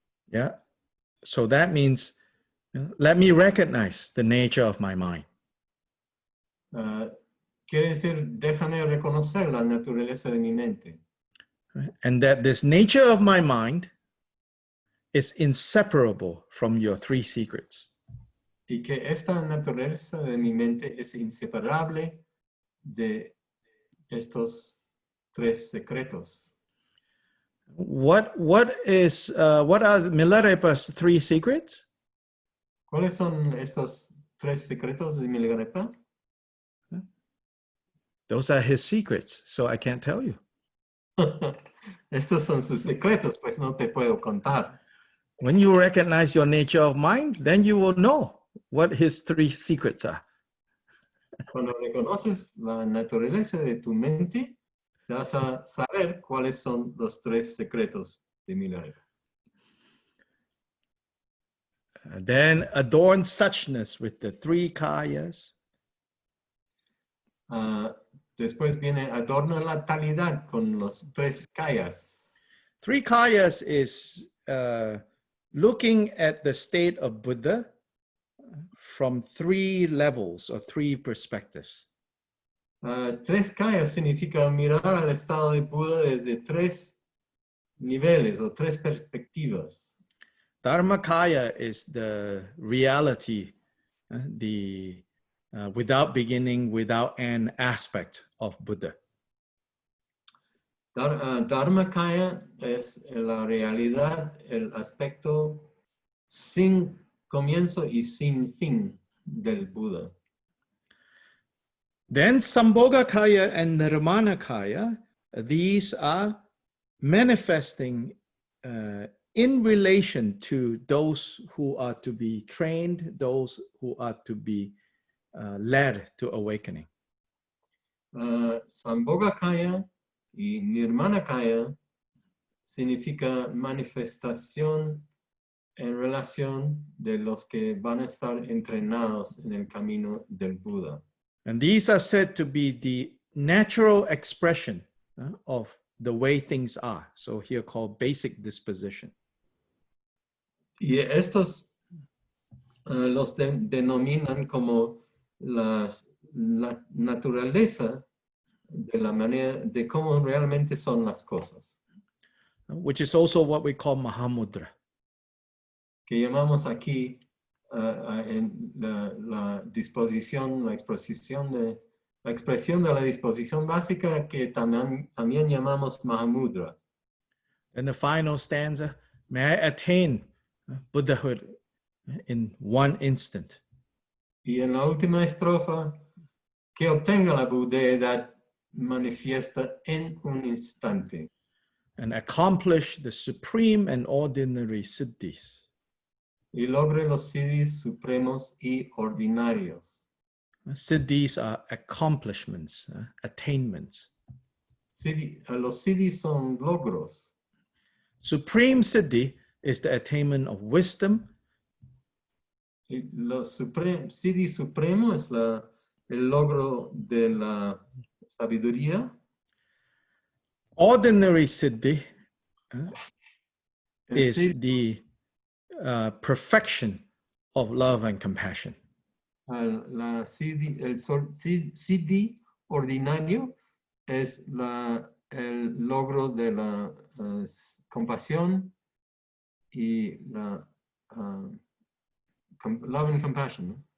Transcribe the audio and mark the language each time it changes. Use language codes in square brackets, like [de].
[en] Yeah, so that means let me recognize the nature of my mind. [es] quiere decir, déjame reconocer la naturaleza de mi mente. [en] And that this nature of my mind is inseparable from your three secrets. [es] Y que esta naturaleza de mi mente es inseparable de estos tres secretos. [en] What are Milarepa's three secrets? [es] ¿Cuáles son estos tres secretos de Milarepa? [en] Those are his secrets, so I can't tell you. [es] Estos son sus secretos, pues no te puedo contar. [en] When you recognize your nature of mind, then you will know what his three secrets are. [es] Cuando reconoces la naturaleza de tu mente, vas a saber cuáles son los tres secretos de Milarepa. [en] Then adorn suchness with the three kayas. [es] Después viene adorna la talidad con los tres kayas. [en] Three kayas is looking at the state of Buddha from three levels or three perspectives. [es] Tres kayas significa mirar al estado de Buda desde tres niveles o tres perspectivas. [en] Dharmakaya is the reality, the without beginning, without end aspect of Buddha. [es] Dharmakaya es la realidad, el aspecto sin comienzo y sin fin del Buda. [en] Then Sambhogakaya and Nirmanakaya, these are manifesting in relation to those who are to be trained, those who are to be led to awakening. [es] Sambhogakaya y Nirmanakaya significa manifestación en relación de los que van a estar entrenados en el camino del Buda. [en] And these are said to be the natural expression of the way things are. So here called basic disposition. [es] Y estos los denominan como la naturaleza de la manera de cómo realmente son las cosas. [en] Which is also what we call Mahamudra. [es] Que llamamos aquí en la disposición, la expresión de la disposición básica que también llamamos Mahamudra. [en] And the final stanza, may I attain Buddhahood in one instant. [es] Y en la última estrofa, que obtenga la budeidad manifiesta en un instante. [en] And accomplish the supreme and ordinary siddhis. [es] Y logre los siddhis supremos y ordinarios. [en] Siddhis are accomplishments, attainments. [es] Los siddhis son logros. [en] Supreme siddhi is the attainment of wisdom. [es] Siddhi supremo es el logro de la sabiduría. [en] Ordinary siddhi is the perfection of love and compassion. [es] El siddhi ordinario es el logro de la compasión y la [en] love and compassion, [es] ¿no?